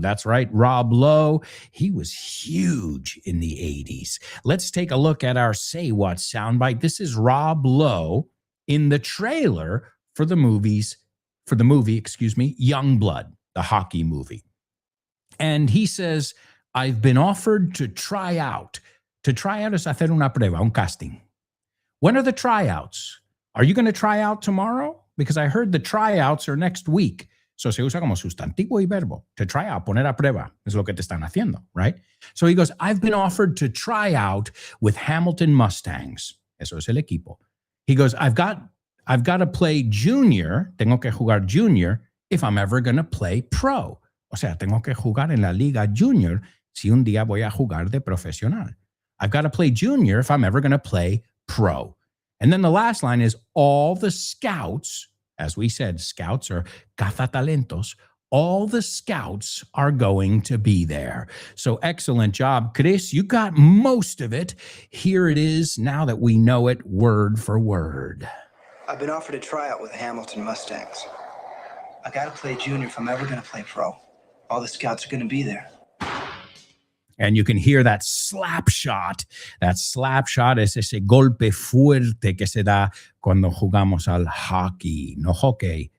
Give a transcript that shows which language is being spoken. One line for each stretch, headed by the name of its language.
English: That's right, Rob Lowe. He was huge in the 80s. Let's take a look at our Say What soundbite. This is Rob Lowe in the trailer for the movie, Youngblood, the hockey movie. And he says, I've been offered to try out. To try out
Spanish: es hacer una prueba, un casting.
English: When are the tryouts? Are you going to try out tomorrow? Because I heard the tryouts are next week.
Spanish: So se usa como sustantivo y verbo.
English: To try out,
Spanish: poner a prueba, es lo que te están haciendo, right?
English: So he goes, I've been offered to try out with Hamilton Mustangs.
Spanish: Eso es el equipo.
English: He goes, I've got to play junior,
Spanish: tengo que jugar junior,
English: if I'm ever going to play pro.
Spanish: O sea, tengo que jugar en la liga junior si un día voy a jugar de profesional.
English: I've got to play junior if I'm ever going to play pro. And then the last line is all the scouts, as we said, scouts are cazatalentos, all the scouts are going to be there. So excellent job, Chris. You got most of it. Here it is now that we know it word for word. I've been offered a tryout with the Hamilton Mustangs. I gotta play junior if I'm ever gonna play pro. All the scouts are gonna be there. And you can hear that slap shot. That slap shot
Spanish: es ese golpe fuerte que se da cuando jugamos al hockey, no hockey.